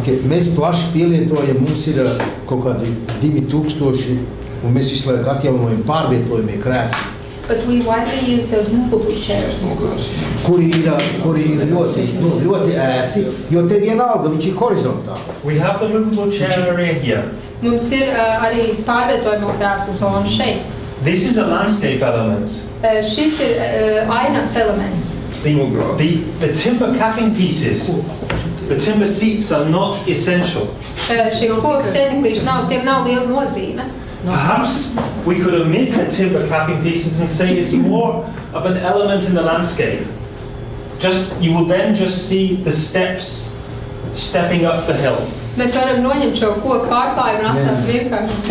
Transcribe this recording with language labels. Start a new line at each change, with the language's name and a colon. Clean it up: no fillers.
Latvian: Mēs plaši pielietojam, mums ir kaut kādi 2000, un mēs visu laiku atjaunojam pārvietojumie krēsli.
English: But we widely use those movable chairs.
Latvian: Kuri ir ļoti ērti, jo te vienalga viņš ir horizontāli.
English: We have the movable chair area here.
Latvian: Mums ir arī pārvietojamo krēslu zona šeit.
English: This is a landscape element.
Latvian: Šis ir ainas elements.
English: The timber capping pieces, the timber seats are not essential.
Latvian: Šie koku sēdeklīši tiem nav liela nozīme.
English: Perhaps we could omit the timber capping pieces and say it's more of an element in the landscape. You will then just see the steps stepping up the hill.
Latvian: Mēs varam noņemt šo koku pārklājumu un atstāt vienkārši.